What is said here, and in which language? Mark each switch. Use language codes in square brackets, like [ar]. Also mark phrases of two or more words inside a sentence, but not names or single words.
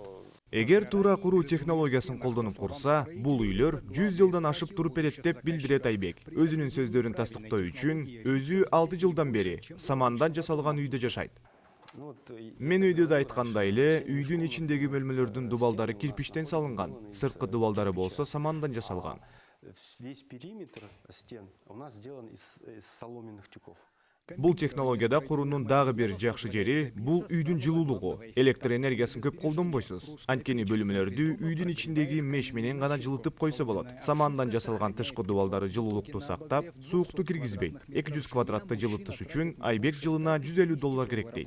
[ky] Эгер туура куруу технологиясын колдонуп курса, бул үйлөр 100 жылдан ашып туруп берет деп билдирет Айбек. Өзүнүн сөздөрүн тастыктоо үчүн өзү 6 жылдан бери самандан жасалган үйдө жашайт. Мен үйдө да айткандай эле, үйдүн ичиндеги бөлмөлөрдүн дубалдары кирпичтен салынган, сырткы дубалдары болсо самандан жасалган. [ru] Весь периметр стен у нас сделан из соломенных тюков. [ky] Бул технологияда куруунун дагы бир жакшы жери бул үйдүн жылуулугу. Электр энергиясын көп колдонбойсуз. Анткени бөлмөлөрдү үйдүн ичиндеги меш менен гана жылытып койсо болот. Самандан жасалган тышкы дубалдары жылуулукту сактап, суукту киргизбейт. 200 квадратты жылытыш үчүн Айбек жылына $150 керек дейт.